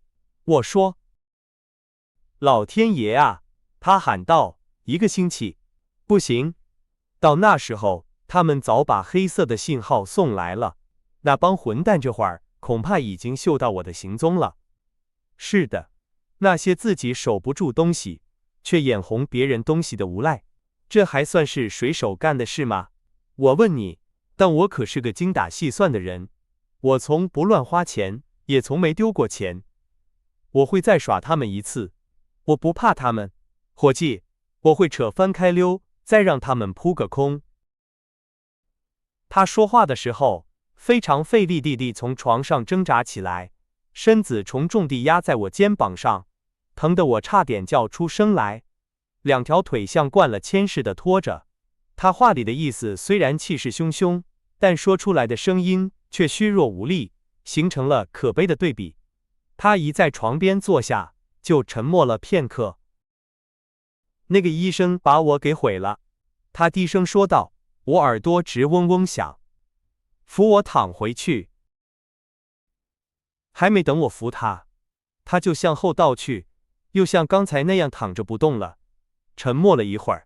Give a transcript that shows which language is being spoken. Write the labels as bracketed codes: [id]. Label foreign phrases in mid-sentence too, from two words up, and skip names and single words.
[zh] 我說，老天爺啊，他喊道，1個星期，不行，到那時候，他們早把黑色的信號送來了，那幫混蛋這會兒恐怕已經嗅到我的行蹤了。是的，那些自己守不住東西，卻眼紅別人東西的無賴，這還算是水手幹的事嗎？我問你，但我可是個精打細算的人，我從不亂花錢，也從沒丟過錢。我會再耍他們一次，我不怕他們，夥計，我會扯翻開溜，再讓他們撲個空。他說話的時候，非常費力地從床上掙扎起來，身子重重地壓在我肩膀上，疼得我差點叫出聲來，2條腿像灌了鉛似的拖着。他話裡的意思雖然氣勢洶洶，但說出來的聲音卻虛弱無力，形成了可悲的對比。他一在床邊坐下，就沉默了片刻。那個醫生把我給毀了，他低聲說道，我耳朵直嗡嗡響。扶我躺回去。還沒等我扶他，他就向後倒去，又像剛才那樣躺着不動了，沉默了一會兒。